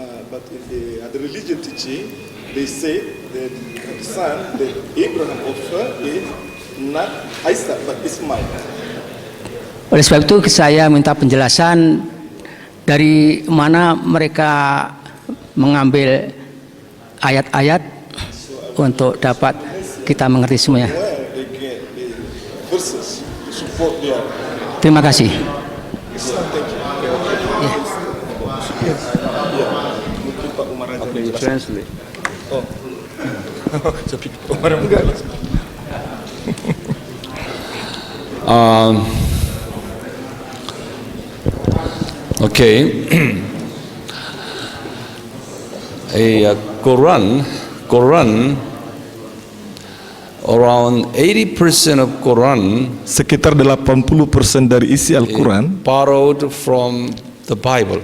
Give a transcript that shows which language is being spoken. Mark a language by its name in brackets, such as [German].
[English] But in the other religion teaching, they say that the son that Abraham offered is not Isaac but Ismail. [Indonesian] Oleh sebab itu saya minta penjelasan dari mana mereka mengambil ayat-ayat untuk dapat kita mengerti semuanya. [English] Where they get the verses to support their [Indonesian] Terima kasih. mungkin Pak Umar aja. [English] Okay, you translate. [Indonesian] Tapi Umar enggak. [English] Okay. Quran, around 80% of Quran [Indonesian] Sekitar 80% dari isi Al-Quran [English] borrowed from the Bible.